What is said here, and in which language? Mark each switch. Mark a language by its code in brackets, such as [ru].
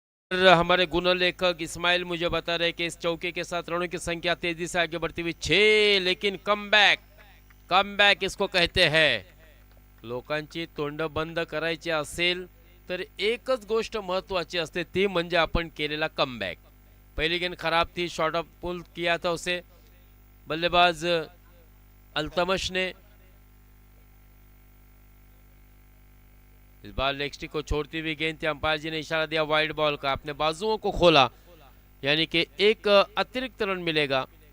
[hi] हमारे गुण लेखक इस्माइल मुझे बता रहे कि इस चौके के साथ रनों की संख्या तेजी से आगे बढ़ती हुई 6। लेकिन कमबॅक, कमबॅक इसको कहते हैं। [mr] लोकांची तोंड बंद करायची असेल तर एकच गोष्ट महत्वाची असते, ती म्हणजे आपण केलेला कमबॅक। [hi] पहली गेंद खराब थी, शॉर्ट ऑफ पुल किया था उसे बल्लेबाज अल्तमश ने। इस बार लेग स्टिक को छोड़ती हुई गेंद थी, अंपायर जी ने इशारा दिया वाइड बॉल का, अपने बाजुओं को खोला, यानी कि एक अतिरिक्त रन मिलेगा।